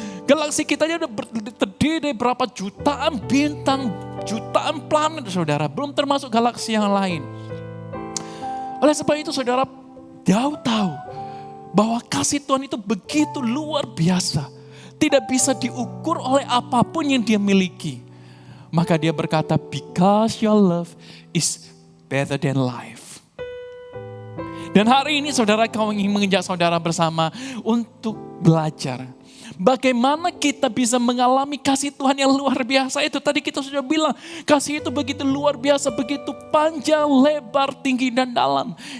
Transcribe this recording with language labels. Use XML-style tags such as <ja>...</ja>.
<id>Galaksi kita ini udah terdiri dari berapa jutaan bintang, jutaan planet, saudara. Belum termasuk galaksi yang lain. Oleh sebab itu, saudara, tahu bahwa kasih Tuhan itu begitu luar biasa. Tidak bisa diukur oleh apapun yang dia miliki. Maka dia berkata,</id> <en>because your love is better than life.</en> <id>Dan hari ini saudara, kau ingin mengajak saudara bersama untuk belajar. Bagaimana kita bisa mengalami kasih Tuhan yang luar biasa itu. Tadi kita sudah bilang, kasih itu begitu luar biasa, begitu panjang, lebar, tinggi dan dalam.</id>